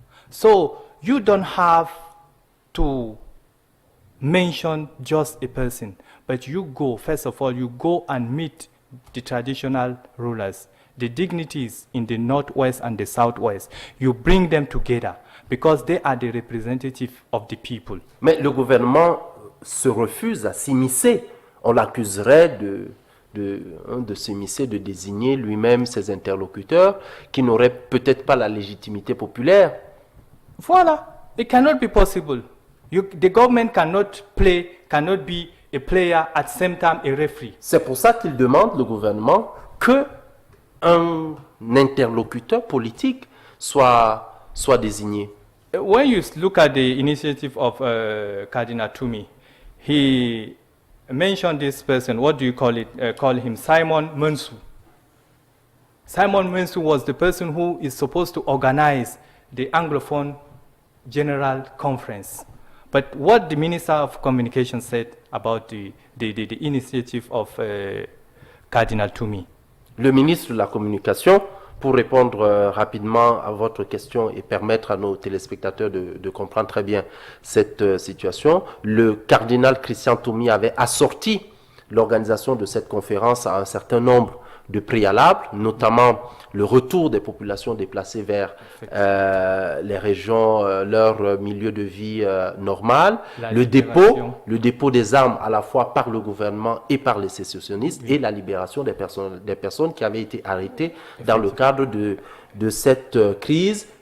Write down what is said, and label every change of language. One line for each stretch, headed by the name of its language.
English: So you don't have to mention just a person, but you go, first of all, you go and meet the traditional rulers, the dignities in the northwest and the southwest. You bring them together because they are the representatives of the people.
French: Mais le gouvernement se refuse à s'immiscer. On l'accuserait de s'immiscer, de désigner lui-même ses interlocuteurs qui n'auraient peut-être pas la légitimité populaire. Voilà,
English: it cannot be possible. The government cannot be a player at the same time a referee.
French: C'est pour ça qu'il demande, le gouvernement, que un interlocuteur politique soit désigné.
English: When you look at the initiative of Cardinal Toomey, he mentioned this person. What do you call it? Call him Simon Munsu. Simon Munsu was the person who is supposed to organize the Anglophone General Conference. But what the Minister of Communication said about the initiative of Cardinal Toomey?
French: Le ministre de la Communication, pour répondre rapidement à votre question et permettre à nos téléspectateurs de comprendre très bien cette situation, le cardinal Christian Toomey avait assorti l'organisation de cette conférence à un certain nombre de préalables, notamment le retour des populations déplacées vers les régions, leur milieu de vie normal, le dépôt des armes à la fois par le gouvernement et par les sécessionnistes, et la libération des personnes qui avaient été arrêtées dans le cadre de cette crise.